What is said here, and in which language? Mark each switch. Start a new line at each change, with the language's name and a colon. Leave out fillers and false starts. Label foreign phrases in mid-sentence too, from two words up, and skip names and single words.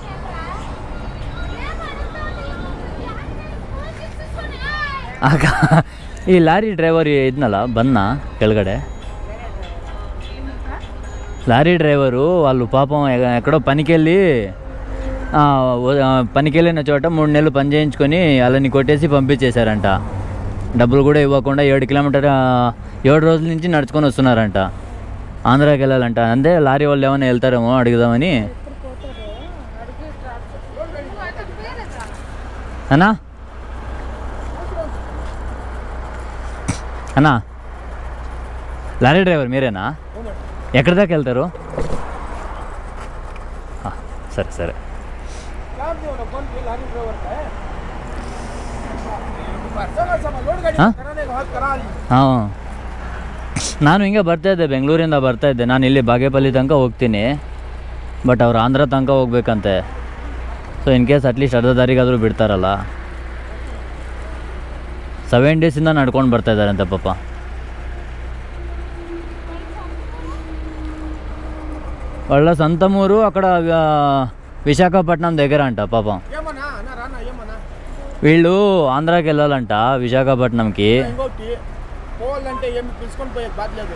Kannada: ಆಗ ಈ
English: lorry driver
Kannada: ಇದ್ನಲ್ಲ ಬನ್ನ ಕೆಳಗಡೆ,
English: lorry driveru
Telugu: వాళ్ళు పాపం ఎక్కడో పనికెళ్ళిన చోట 3 నెలలు పని చేయించుకొని వాళ్ళని కొట్టేసి పంపించేశారంట. డబ్బులు కూడా ఇవ్వకుండా 7 రోజుల నుంచి నడుచుకొని వస్తున్నారంట. ఆంధ్రాకి వెళ్ళాలంట. అంతే లారీ వాళ్ళు ఏమైనా వెళ్తారేమో అడుగుదామని. అన్నా అన్నా
English: lorry driver
Telugu: మీరేనా? ఎక్కడి దాకా వెళ్తారు? సరే సరే.
Kannada: ನಾನು ಹಿಂಗೆ ಬರ್ತಾಯಿದ್ದೆ, ಬೆಂಗಳೂರಿಂದ ಬರ್ತಾಯಿದ್ದೆ. ನಾನು ಇಲ್ಲಿ ಬಾಗೇಪಲ್ಲಿ ತನಕ ಹೋಗ್ತೀನಿ, ಬಟ್ ಅವ್ರು ಆಂಧ್ರ ತನಕ ಹೋಗ್ಬೇಕಂತೆ.
English: so in case atleast
Kannada: ಅರ್ಧ ದಾರಿಗಾದರೂ ಬಿಡ್ತಾರಲ್ಲ. 7 ಡೇಸಿಂದ ನಡ್ಕೊಂಡು ಬರ್ತಾಯಿದ್ದಾರಂತೆ ಪಾಪ.
Telugu: వాళ్ళ సొంతమూరు అక్కడ విశాఖపట్నం దగ్గర అంట పాపం. వీళ్ళు ఆంధ్రాకి వెళ్ళాలంట, విశాఖపట్నంకి. పోవాలంటే ఏమి పిలుచుకొని పోయే బాధ లేదు.